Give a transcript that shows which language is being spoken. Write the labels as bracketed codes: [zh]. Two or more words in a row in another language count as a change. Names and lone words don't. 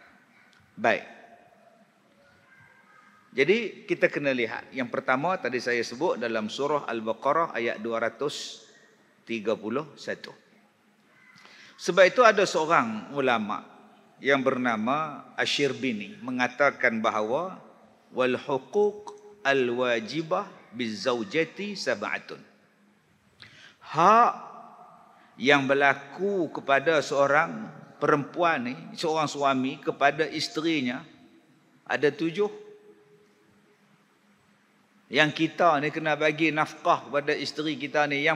[ms] Baik. Jadi kita kena lihat. Yang pertama tadi saya sebut dalam surah Al-Baqarah ayat 231. Sebab itu ada seorang ulama yang bernama Asy-Syirbini mengatakan bahawa [ar] والحقوق الواجبة بالزوجة سبعة. [ms] Hak yang berlaku kepada seorang perempuan ni, seorang suami kepada isterinya ada 7. Yang kita ni kena bagi nafkah kepada isteri kita ni.